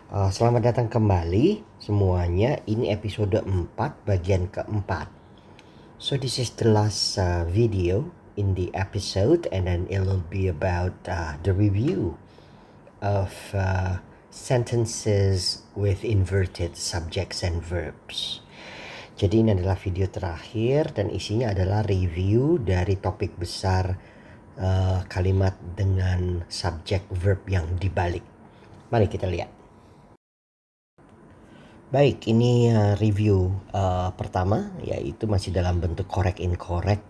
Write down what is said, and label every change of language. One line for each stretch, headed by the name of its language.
Indonesian: Selamat datang kembali semuanya. Ini episode 4, bagian keempat.
English: So this is the last video in the episode, and then it will be about the review of sentences with inverted subjects and verbs.
Indonesian: Jadi ini adalah video terakhir dan isinya adalah review dari topik besar kalimat dengan subjek verb yang dibalik. Mari kita lihat. Baik, ini review pertama, yaitu masih dalam bentuk correct incorrect.